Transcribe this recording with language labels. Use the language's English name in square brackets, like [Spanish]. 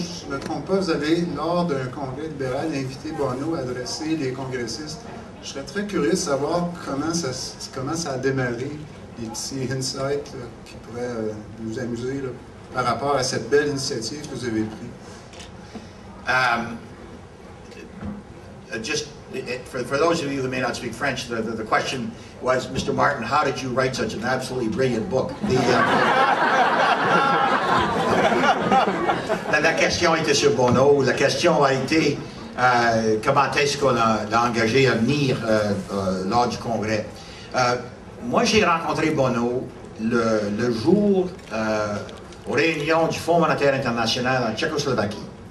[French] Je ne me trompe pas, vous avez, lors d'un congrès libéral, invité Bono à adresser les congressistes. Je serais très curieux de savoir comment ça a démarré, les petits insights qui pourraient nous amuser là, par rapport à cette belle initiative que vous avez prise. [English] Just for those of you who may not speak French, the question was, Mr. Martin, how did you write such an absolutely brilliant book? [French] La question était sur Bono. La question a été comment est-ce qu'on l'a engagé à venir lors du congrès. Moi, j'ai rencontré Bono le jour aux réunions du Fonds monétaire international en Tchécoslovaquie.